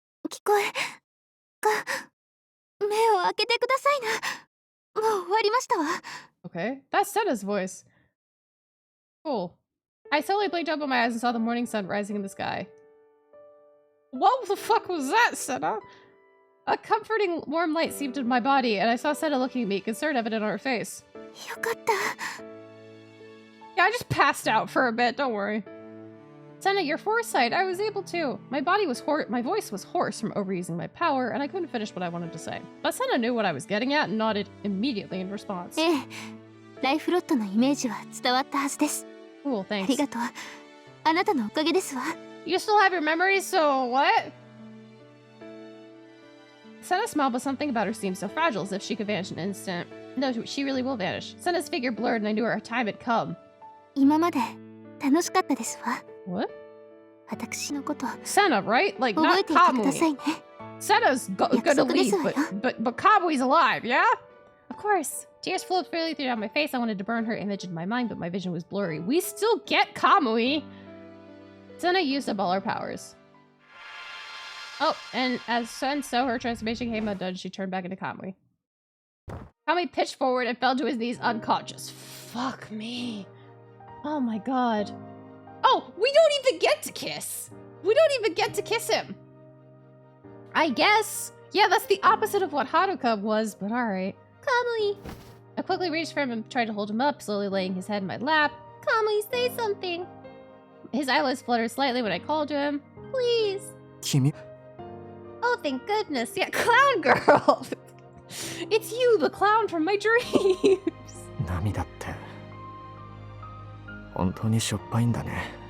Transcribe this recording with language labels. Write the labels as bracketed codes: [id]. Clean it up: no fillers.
[ja] 聞こえが目を開けてくださいな。もう終わりましたわ。 [en] Okay, that's Senna's voice. Cool. I slowly blinked open my eyes and saw the morning sun rising in the sky. What the fuck was that, Senna? A comforting, warm light seeped into my body, and I saw Senna looking at me, concern evident on her face. [ja] よかった。 [en] Yeah, I just passed out for a bit, don't worry. Senna, your foresight, I was able to. My voice was hoarse from overusing my power, and I couldn't finish what I wanted to say. But Senna knew what I was getting at and nodded immediately in response. [ja] ええ、ライフロットのイメージは伝わったはずです。 [en] Cool, thanks. [ja] ありがとう。あなたのおかげですわ。 [en] You still have your memories, so what? Senna smiled, but something about her seemed so fragile, as if she could vanish in an instant. No, she really will vanish. Senna's figure blurred, and I knew her time had come. [ja] 今まで楽しかったですわ。 [en] What? [ja] 私のこと。 [en] Senna, right? Like, not Kamui. Senna's gonna leave, but Kamui's alive, yeah? Of course. Tears flowed freely down my face. I wanted to burn her image in my mind, but my vision was blurry. We still get Kamui! Senna used up all her powers. Oh, and so her transformation came undone, she turned back into Kamui. Kamui pitched forward and fell to his knees unconscious. Fuck me. Oh my god. Oh, we don't even get to kiss! We don't even get to kiss him! I guess. Yeah, that's the opposite of what Haruka was, but alright. Kamui. I quickly reached for him and tried to hold him up, slowly laying his head in my lap. Kamui, say something. His eyelids fluttered slightly when I called to him. Please. [ja] 君 [en] Oh, thank goodness. Yeah, clown girl! It's you, the clown from my dreams! [ja] 涙って本当にしょっぱいんだね。